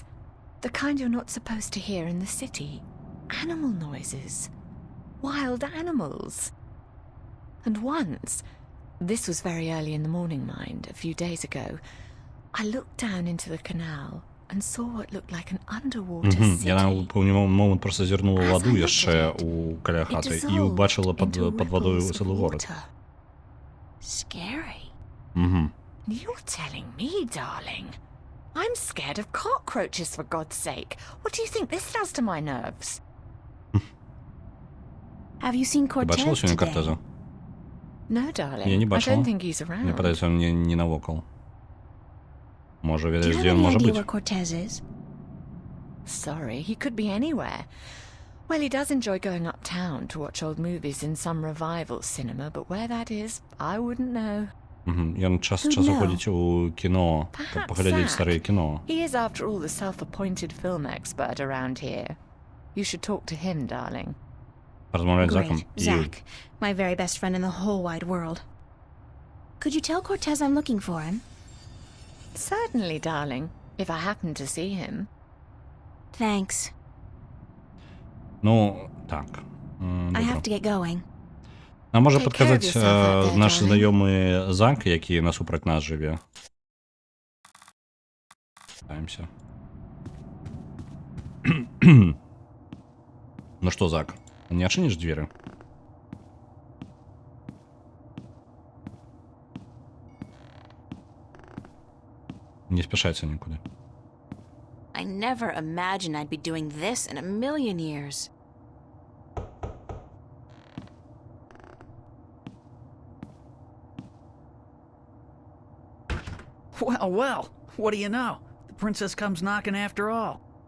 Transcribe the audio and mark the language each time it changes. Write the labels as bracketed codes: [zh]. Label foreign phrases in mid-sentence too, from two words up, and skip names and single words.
[en] The kind you're not supposed to hear in the city. Animal noises. Wild animals. And once, this was very early in the morning, mind, a few days ago, I looked down into the canal and saw what looked like an underwater city. [be] Яна ў пэўны момант проста зірнула ваду яшчэ у каля [en] It [be] хаты і [en] dissolved [be] ўбачыла [en] into [be] пад вадою [en] ripples of [be] цэлы горад. [en] water. Scary. Мгм. You're telling me, darling. I'm scared of cockroaches, for God's sake. What do you think this does to my nerves? Have you seen [be] Ты бачила [en] Cortez [be] сегодня [en] today? [be] Кортеза? [en] No, darling. [be] Я не [en] I [be] бачила. [en] don't think he's [be] Мне [en] around. [be] падаецца, он не навокал. Можа, [en] Do you [be] ведаеш, [en] have [be] дзе ён [en] any [be] можа [en] idea [be] быць? [en] where Cortez is? Sorry, he could be anywhere. Well, he does enjoy going uptown to watch old movies in some revival cinema, but where that is, I wouldn't know. [be] Ён час [en] Who'd [be] часу [en] know? [be] ходзіць у кіно, каб [en] Perhaps [be] паглядзець [en] Zach. [be] старыя кіно. [en] He is, after all, the self-appointed film expert around here. You should talk to him, darling. [be] Паразмаўляць з Заком. [en] Great. Zach, my very best friend in the whole wide world. Could you tell Cortez I'm looking for him? Certainly, darling, if I happen to see him. Thanks. [be] Ну, так. [en] I have to get going. [be] А можа [en] Take [be] падказаць [en] care of yourself out there, [be] наш [en] darling. [be] знаёмы Зак, які насупраць нас жыве. Ставімся. Ну што, Зак, не адчыніш дзверы? Не спяшайся нікуды. [en] I never imagined I'd be doing this in a million years. Well, well, what do you know? The princess comes knocking after all.